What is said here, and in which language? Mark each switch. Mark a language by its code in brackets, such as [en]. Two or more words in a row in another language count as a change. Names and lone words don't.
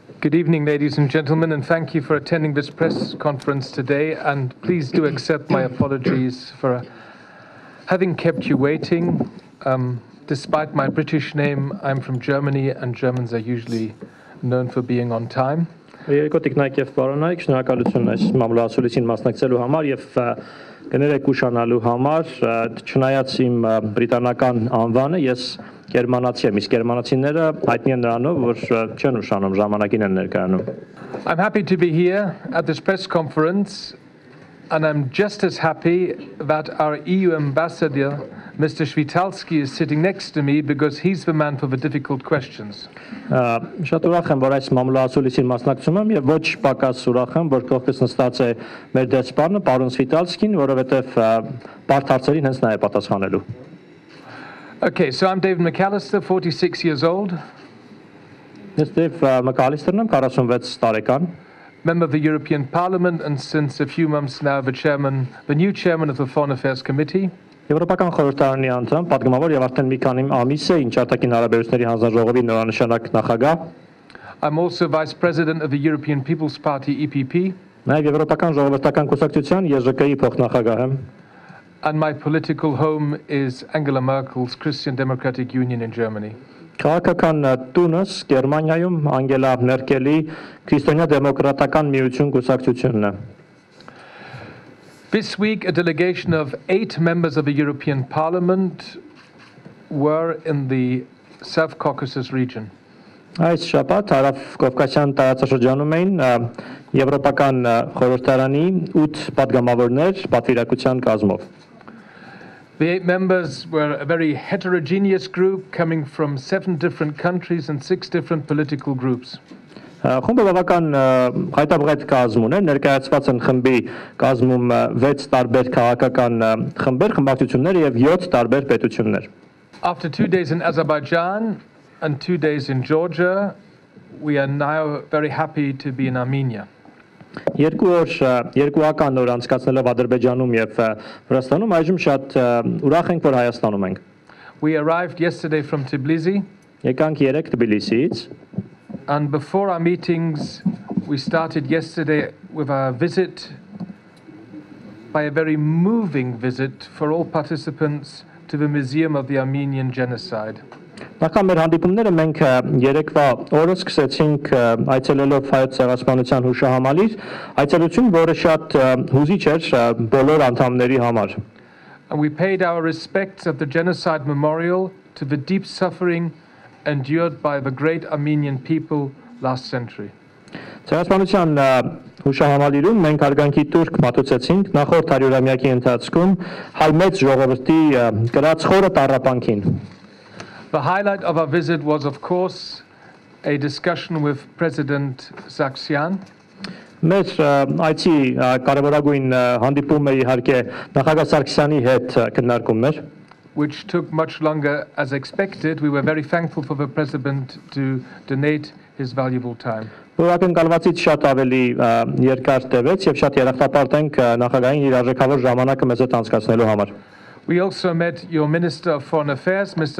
[en] Good evening, ladies and gentlemen, and thank you for attending this press conference today. And please do accept my apologies for having kept you waiting. Despite my British name, I'm from Germany, and Germans are usually known for being on time. [hy] Երկոտիկնայք եւ պարոնայք, շնորհակալություն այս մամուլացուլիսին մասնակցելու համար եւ կներեք ուշանալու համար, չնայած իմ բրիտանական անվանը, ես գերմանացի եմ, իսկ գերմանացիները հայտնի են նրանով, որ չեն ուշանում, ժամանակին են ներկայանում. [en] I'm happy to be here at this press conference, and I'm just as happy that our EU ambassador, Mr. Shvitalski, is sitting next to me because he's the man for the difficult questions. [hy] Շատ ուրախ եմ, որ այս մամուլացուլիսին մասնակցում եմ եւ ոչ պակաս ուրախ եմ, որ կողքից նստած է մեր դեսպանը, պարոն Շվիտալսկին, որովհետեւ բարդ հարցերին հենց նա է պատասխանելու. [en] Okay, so I'm David McAllister, 46 years old. [hy] Ես Դեյվ Մակալիստերն եմ, 46 տարեկան. [en] Member of the European Parliament, and since a few months now the new chairman of the Foreign Affairs Committee. [hy] Եվրոպական խորհրդարանի անդամ, պատգամավոր եւ արդեն մի քանի ամիս է ինչ արտաքին հարաբերությունների հանձնաժողովի նորանշանակ նախագահ. [en] I'm also vice president of the European People's Party EPP. [hy] Նաեւ Եվրոպական ժողովրդական կուսակցության ԵԺԿ-ի փոխնախագահ եմ. [en] And my political home is Angela Merkel's Christian Democratic Union in Germany. [hy] Քաղաքական տունս Գերմանիայում Անգելա Մերկելի քրիստոնյա դեմոկրատական միություն կուսակցությունն է. [en] This week, a delegation of 8 members of the European Parliament were in the South Caucasus region. [hy] Այս շաբաթ Հարավ Կովկասյան տարածաշրջանում էին Եվրոպական խորհրդարանի 8 պատգամավորներ պատվիրակության կազմով. [en] The 8 members were a very heterogeneous group coming from 7 different countries and 6 different political groups. [hy] Խումբը բավական հայտարարված կազմ ուներ, ներկայացված են խմբի կազմում 6 տարբեր քաղաքական խմբեր, խմբակցություններ եւ 7 տարբեր պետություններ. [en] After 2 days in Azerbaijan and 2 days in Georgia, we are now very happy to be in Armenia. [hy] Երկուական օր անցկացնելով Ադրբեջանում եւ Վրաստանում այժմ շատ ուրախ ենք, որ Հայաստանում ենք. [en] We arrived yesterday from Tbilisi. [hy] Եկանք 3 Թբիլիսիից. [en] And before our meetings, we started yesterday with our visit, by a very moving visit for all participants, to the Museum of the Armenian Genocide. [hy] Նախքան մեր հանդիպումները մենք երեկվա օրը սկսեցինք այցելելով հայոց ցեղասպանության հուշահամալիր, այցելություն, որը շատ հուզիչ էր բոլոր անդամների համար. [en] And we paid our respects at the genocide memorial to the deep suffering endured by the great Armenian people last century. [hy] Ցեղասպանության հուշահամալիրում մենք հարգանքի տուրք մատուցեցինք նախորդ 100-ամյակի ընթացքում հայ մեծ ժողովրդի կրած խորը տառապանքին. [en] The highlight of our visit was, of course, a discussion with President Sargsyan. [hy] Մեր այցի կարևորագույն հանդիպումը իհարկե նախագահ Սարգսյանի հետ քննարկումն էր. [en] Which took much longer as expected. We were very thankful for the President to donate his valuable time. [hy] Որակնկալվածից շատ ավելի երկար տևեց եւ շատ երախտապարտ ենք նախագահին իր արժեքավոր ժամանակը մեզ հետ անցկացնելու համար. [en] We also met your Minister of Foreign Affairs, Mr.